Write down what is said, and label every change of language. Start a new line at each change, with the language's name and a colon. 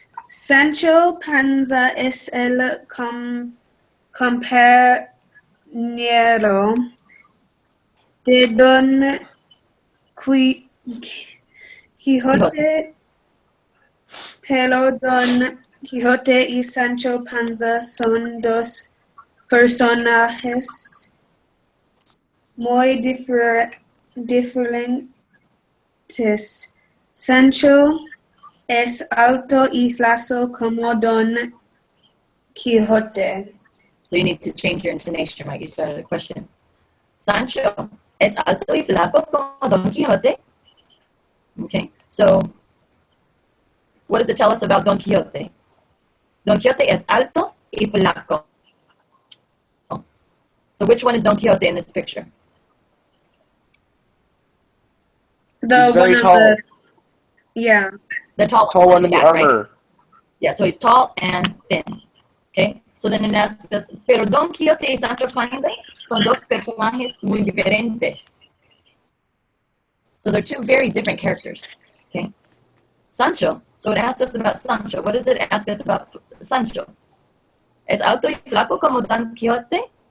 Spanish: Sancho Panza es el compañero de Don Quijote, pero Don Quijote y Sancho Panza son dos personajes muy diferentes. Sancho es alto y flaco como Don Quijote.
English: So you need to change your intonation, right? You started a question.
Spanish: Sancho es alto y flaco como Don Quixote.
English: Okay, so what does it tell us about Don Quixote?
Spanish: Don Quixote es alto y flaco.
English: So which one is Don Quixote in this picture? He's very tall. Yeah. The tall One in the back, armor. right? Yeah, so he's tall and thin. Okay, so then it asks us,
Spanish: pero Don Quixote y Sancho Panza son dos personajes muy diferentes.
English: So they're two very different characters. Okay, Sancho. So it asks us about Sancho. What does it ask us about Sancho?
Spanish: ¿Es alto y flaco como Don Quixote?